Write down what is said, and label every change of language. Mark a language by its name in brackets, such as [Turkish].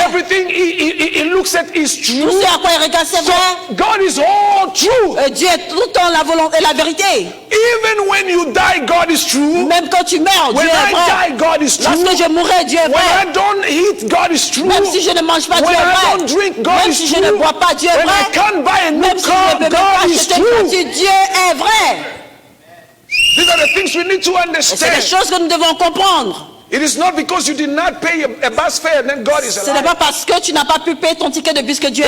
[English] Everything he looks at is true. [French] Tout ce à quoi il regarde, c'est vrai. [English] So God is all true. [French] Dieu est tout le temps la volonté et la vérité. [English] Even when you die, God is true. [French] Même quand tu meurs, Dieu [English] When [French] est vrai. [English] I die, God is true. [French] Lorsque je mourrai, Dieu est [English] When [French] vrai. [English] I don't eat, God is true. [French] Même si je ne mange pas, Dieu [English] When [French] est [English] I [French] vrai. [English] don't drink, God [French] Même [English] is [French] si [English] true. [French] je ne bois pas, Dieu est [English] When [French] vrai. [English] I can't buy a new [French] Même si je [English] car, [French] ne peux [English] God [French] pas [English] is [French] acheter une [English] true. [French] voiture, Dieu est vrai. [English] These are the things we need to [French] Et c'est [English] understand. [French] des choses que nous devons comprendre. [English] It is not because you did not pay a bus fare and then God is [French] Ce n'est [English] alive. [French] pas parce que tu n'as pas pu payer ton ticket de bus que Dieu est